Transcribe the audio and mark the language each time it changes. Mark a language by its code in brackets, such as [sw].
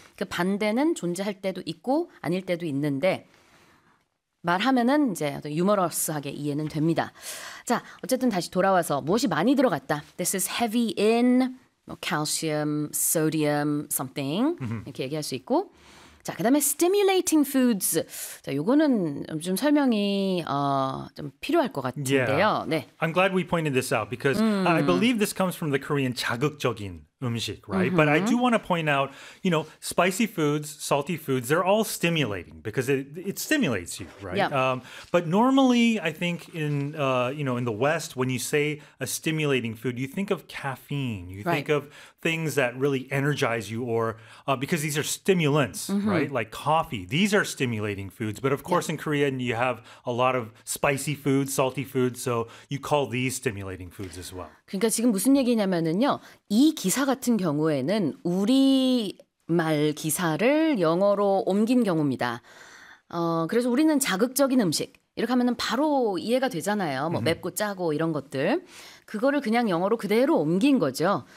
[ko] 그 반대는 존재할 때도 있고 아닐 때도 있는데 말하면은 이제 유머러스하게 이해는 됩니다. 자, 어쨌든 다시 돌아와서 무엇이 많이 들어갔다. [en] This is heavy in calcium, sodium, something. Mm-hmm. [ko] 이렇게 얘기할 수 있고 자, 그다음에 [en] stimulating foods. [ko] 자, 요거는 좀 설명이 좀 필요할 것 같은데요. [en] Yeah. 네. I'm glad we pointed this out because I believe this comes from the Korean [ko] 자극적인 [en] umjik, right? Mm-hmm. But I do want to point out, you know, spicy foods, salty foods, they're all stimulating because it stimulates you, right? Yep. But normally, I think in, you know, in the West, when you say a stimulating food, you think of caffeine. You think of things that really energize you or because these are stimulants, mm-hmm. right? Like coffee. These are stimulating foods. But of course, in Korea, you have a lot of spicy foods, salty foods. So you call these stimulating foods as well. [ko] 그러니까 지금 무슨 얘기냐면은요. 이 기사 같은 경우에는 우리 말 기사를 영어로 옮긴 경우입니다. 그래서 우리는 자극적인 음식 이렇게 하면은 바로 이해가 되잖아요. 뭐 맵고 짜고 이런 것들. 그거를 그냥 영어로 그대로 옮긴 거죠.